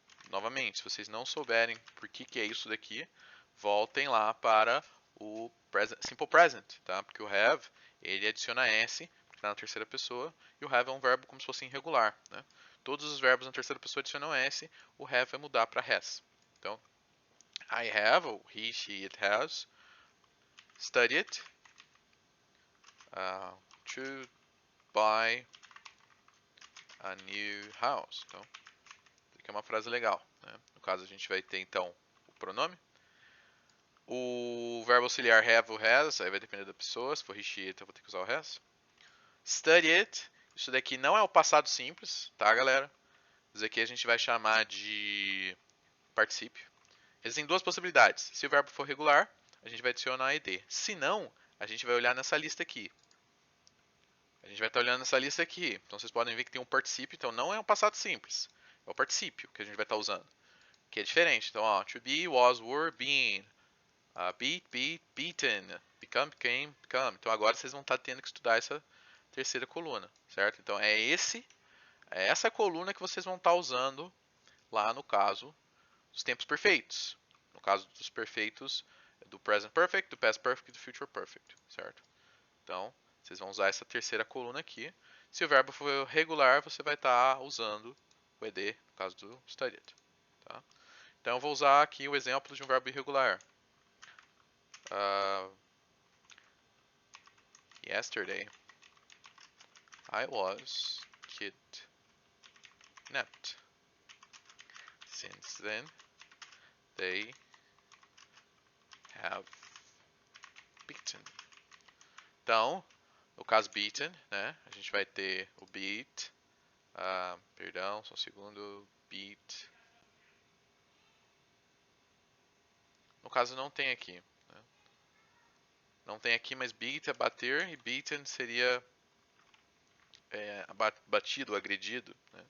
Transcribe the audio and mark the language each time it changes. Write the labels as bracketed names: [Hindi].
[Portuguese] Novamente, se vocês não souberem por que é isso daqui, voltem lá para o simple present, tá? Porque o have, ele adiciona s, porque está na terceira pessoa, e o have é um verbo como se fosse irregular, né? Todos os verbos na terceira pessoa adicionam s, o have vai mudar para has. [English] Então, I have, ou he, she, it has, studied to buy a new house. [Portuguese] Então, isso aqui é uma frase legal, né? No caso, a gente vai ter, então, o pronome. O verbo auxiliar have ou has, aí vai depender da pessoa. Se for he, she, it, eu vou ter que usar o has. [English] Study it. [Portuguese] Isso daqui não é o passado simples, tá, galera? Isso aqui a gente vai chamar de particípio. Existem duas possibilidades. Se o verbo for regular, a gente vai adicionar ed. Se não, a gente vai olhar nessa lista aqui. A gente vai estar olhando nessa lista aqui. Então vocês podem ver que tem um particípio. Então não é um passado simples. É o particípio que a gente vai estar usando. Que é diferente. [English] Então, ó, to be, was, were, been. Beat, beat, beaten. Become, became, become. [Portuguese] Então agora vocês vão estar tendo que estudar essa terceira coluna, certo? Então é essa coluna que vocês vão estar usando lá no caso dos tempos perfeitos. No caso dos perfeitos do present perfect, do past perfect e do future perfect, certo? Então, vocês vão usar essa terceira coluna aqui. Se o verbo for regular, você vai estar usando o ed, no caso do studied. Tá? Então, eu vou usar aqui o exemplo de um verbo irregular. [English] Yesterday, I was kidnapped. Since then, they have beaten. [Portuguese] Então, no caso beaten, né, a gente vai ter o beat, perdão, só um segundo, beat. No caso não tem aqui. Né? Não tem aqui, mas beat é bater e beaten seria batido, agredido. Né?